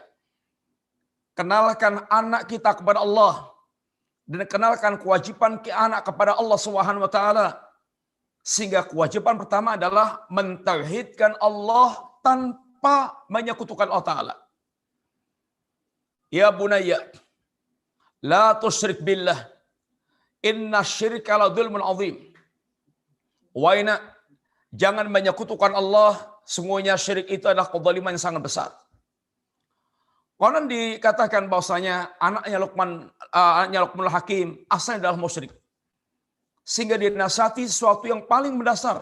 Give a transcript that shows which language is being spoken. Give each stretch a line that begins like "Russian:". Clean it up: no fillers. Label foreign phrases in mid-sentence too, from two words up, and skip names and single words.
Indonesian: Kenalkan anak kita kepada Allah dan kenalkan kewajiban anak kepada Allah
Arabic: سبحانه وتعالى.
Indonesian: Sehingga kewajiban pertama adalah mentauhidkan Allah tanpa menyekutukan Allah taala.
Arabic: يا بنيّ، لا تشرك بالله، إنّ الشرك لظلمٌ عظيم.
Indonesian: Wahai nak, jangan menyekutukan Allah, sungguhnya syirik itu adalah kezaliman yang sangat besar. Konon dikatakan bahwasanya anaknya Luqmanul Hakim asalnya adalah musyrik. Sehingga dinasihati sesuatu yang paling mendasar.